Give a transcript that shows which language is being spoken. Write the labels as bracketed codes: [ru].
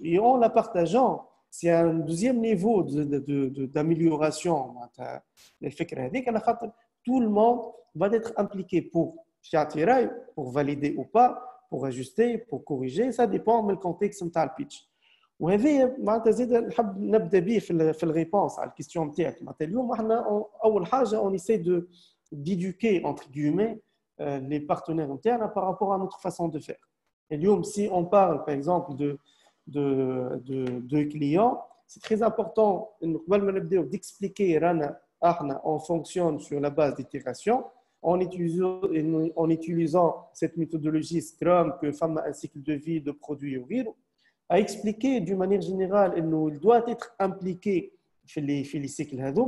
[fr] Et en la partageant, c'est un deuxième niveau d'amélioration. Tout le monde va être impliqué pour valider ou pas, pour ajuster, pour corriger. Ça dépend du contexte de le pitch. [ar] وهذه معناتها زيد نحب نبدا به في الريبونس على الكيستيون نتاعك. معناتها اليوم احنا اول حاجه [fr] on essaie d'éduquer entre guillemets les partenaires internes par rapport à notre façon de faire. Et اليوم si on parle par exemple de clients, c'est très important d'expliquer on fonctionne sur la base d'itération en utilisant cette méthodologie Scrum que femme un cycle de vie de produits ou à expliquer d'une manière générale il doit être impliqué dans les cycles